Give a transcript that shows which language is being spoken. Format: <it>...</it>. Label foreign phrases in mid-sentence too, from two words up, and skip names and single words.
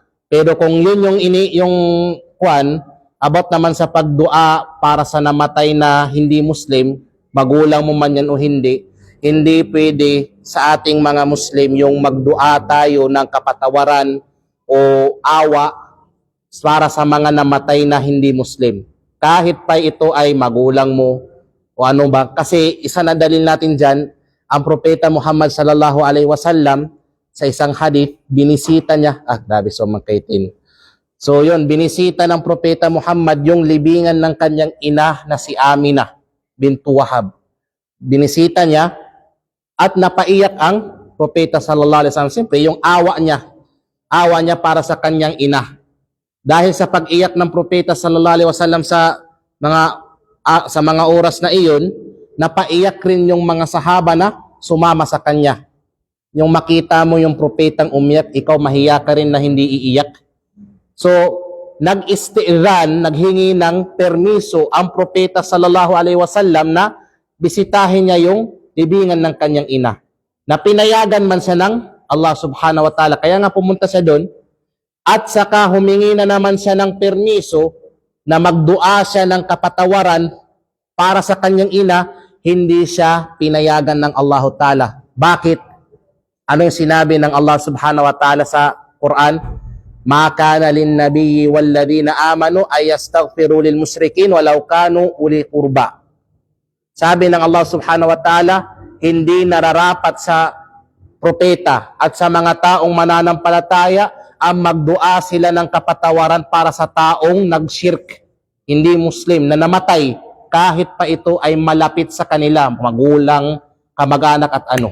<tl>Pero kung yun yung kwan, about naman sa pagdua para sa namatay na hindi Muslim, magulang mo man yan o hindi, hindi pwede sa ating mga Muslim yung magdua tayo ng kapatawaran o awa para sa mga namatay na hindi Muslim. Kahit pa ito ay magulang mo o ano ba. Kasi isa na dalil natin dyan, ang Propeta Muhammad</tl> <ar>صلى الله عليه وسلم</ar> <tl>sa isang hadith, binisita niya, grabe, so magkaitin. So yun, binisita ng Propeta Muhammad yung libingan ng kanyang ina na si Aminah bintu Wahab. Binisita niya at napaiyak ang Propeta</tl> <ar>صلى الله عليه وسلم.</ar> <tl>Siyempre, yung awa niya para sa kanyang ina. Dahil sa pag-iyak ng Propeta</tl> <ar>صلى الله عليه وسلم</ar> <tl>sa mga oras na iyon, napaiyak rin yung mga sahaba na sumama sa kanya. Yung makita mo yung propetang umiyak, ikaw mahiya ka rin na hindi iiyak. So, nag-isti'ran, naghingi ng permiso ang Propeta</tl> <ar>صلى الله عليه وسلم</ar> <tl>na bisitahin niya yung libingan ng kanyang ina. Na pinayagan man siya ng Allah</tl> <ar>سبحانه وتعالى.</ar> <tl>Kaya nga pumunta siya doon. At saka humingi na naman siya ng permiso na magdua siya ng kapatawaran para sa kanyang ina, hindi siya pinayagan ng Allah ta'ala. Bakit? Ano yung sinabi ng Allah</tl> <ar>سبحانه وتعالى</ar> <tl>sa Quran?</tl> <ar>ما كان للنبي والذين آمنوا أن يستغفروا للمشركين ولو كانوا أولي قربى.</ar> <tl>Sabi ng Allah</tl> <ar>سبحانه وتعالى,</ar> <tl>hindi nararapat sa propeta at sa mga taong mananampalataya ang magdua sila ng kapatawaran para sa taong nagshirk, hindi Muslim, na namatay kahit pa ito ay malapit sa kanila, magulang, kamag-anak at ano.</tl>